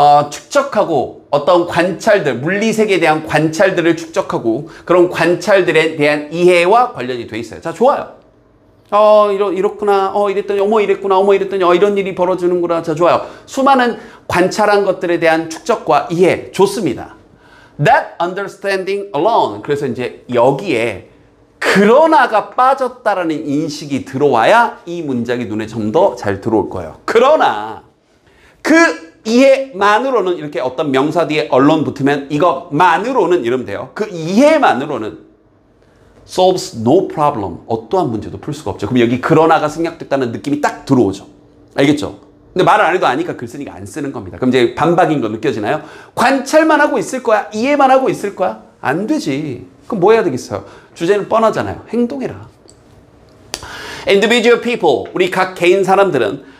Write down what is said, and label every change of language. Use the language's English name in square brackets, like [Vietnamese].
[Korean] 축적하고, 어떤 관찰들, 물리세계에 대한 관찰들을 축적하고, 그런 관찰들에 대한 이해와 관련이 돼 있어요. 자, 좋아요. 이렇구나. 이랬더니, 이랬구나. 이랬더니, 이런 일이 벌어지는구나. 자, 좋아요. 수많은 관찰한 것들에 대한 축적과 이해. 좋습니다. [English] That understanding alone. [Korean] 그래서 이제 여기에 그러나가 빠졌다라는 인식이 들어와야 이 문장이 눈에 좀 더 잘 들어올 거예요. 그러나, 그 이해만으로는 이렇게 어떤 명사 뒤에 alone 붙으면 이것만으로는 이러면 돼요. 그 이해만으로는 [English] solves no problem. [Korean] 어떠한 문제도 풀 수가 없죠. 그럼 여기 그러나가 생략됐다는 느낌이 딱 들어오죠. 알겠죠? 근데 말을 안 해도 아니까 글쓰니까 안 쓰는 겁니다. 그럼 이제 반박인 거 느껴지나요? 관찰만 하고 있을 거야? 이해만 하고 있을 거야? 안 되지. 그럼 뭐 해야 되겠어요? 주제는 뻔하잖아요. 행동해라. [English] Individual people, [Korean] 우리 각 개인 사람들은